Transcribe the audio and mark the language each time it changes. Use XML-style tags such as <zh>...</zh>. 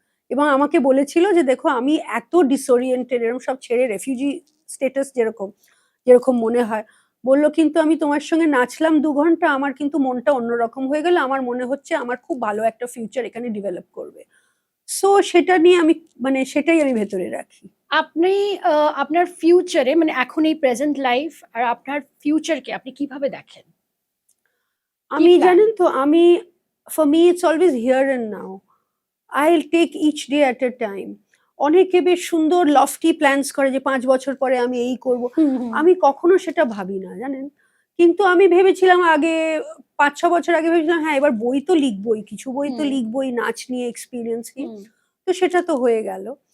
<bn>এবং আমাকে বলেছিল যে দেখো আমি এত ডিসওরিয়েন্টেড, এরকম সব ছেড়ে, রেফিউজি স্টেটাস যেরকম যেরকম মনে হয়, বললো কিন্তু আমি তোমার সঙ্গে নাচলাম 2 ঘন্টা, আমার কিন্তু মনটা অন্যরকম হয়ে গেল, আমার মনে হচ্ছে আমার খুব ভালো একটা ফিউচার এখানে ডেভেলপ করবে। সো সেটা নিয়ে আমি, মানে সেটাই আমি ভেতরে রাখি। আপনি আপনার ফিউচারে, মানে এখন এই প্রেজেন্ট লাইফ আর আপনার ফিউচারকে আপনি কিভাবে দেখেন? আমি জানেন তো, আমি,</bn> <en>For me it's always here and now. I'll take each day at a time.</en> <bn>অনেকে বেশ সুন্দর লফটি প্ল্যানস করে যে 5 বছর পরে আমি এই করব। আমি কখনো সেটা ভাবি না, জানেন। কিন্তু আমি ভেবেছিলাম আগে, 5-6 বছর আগে ভেবেছিলাম হ্যাঁ এবার বই তো লিখবই, কিছু বই তো লিখবই নাচ নিয়ে, এক্সপিরিয়েন্স নিয়ে। তো সেটা তো হয়ে গেল।</bn>